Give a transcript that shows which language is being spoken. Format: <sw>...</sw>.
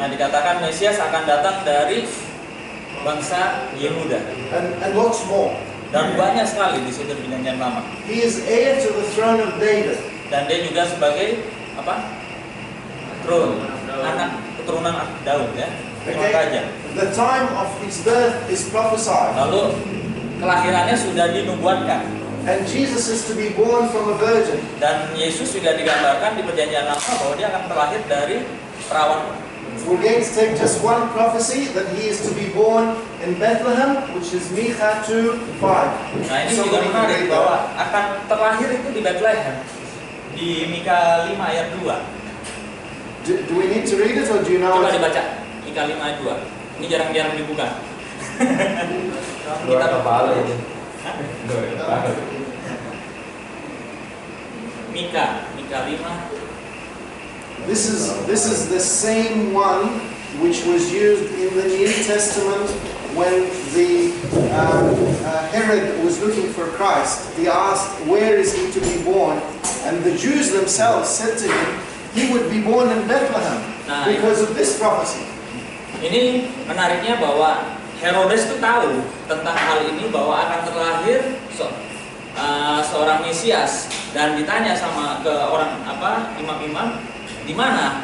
<id>Nah, dikatakan Mesias akan datang dari bangsa Yehuda.</id> <en>And lots more.</en> <id>Dan banyak sekali di situ di Perjanjian Lama.</id> <en>He is heir to the throne of David.</en> <id>Dan dia juga sebagai apa? Keturunan Daud ya.</id> <en>Okay. The time of his birth is prophesied.</en> <id>Lalu kelahirannya sudah dinubuatkan.</id> <en>And Jesus is to be born from a virgin.</en> <id>Dan Yesus juga digambarkan di Perjanjian Lama bahwa dia akan terlahir dari perawan.</id> <en>We're going to take just one prophecy that he is to be born in Bethlehem, which is Micha 2:5.</en> <id>Nah, ini juga menarik bahwa akan terlahir itu di Bethlehem. Di Mika 5 ayat 2.</id> <en>Do we need to read it or do you know</en> <id>Coba</id> <en>it?</en> <id>dibaca. Mika 5 ayat 2. Ini jarang-jarang dibuka. Kita kepala ini. Mika 5.</id> <en>This is the same one which was used in the New Testament when the Herod was looking for Christ. He asked, where is he to be born? And the Jews themselves said to him, he would be born in Bethlehem because of this prophecy.</en> <id>Ini menariknya bahwa Herodes itu tahu tentang hal ini bahwa akan terlahir seorang Mesias dan ditanya sama ke orang imam-imam di mana?</id>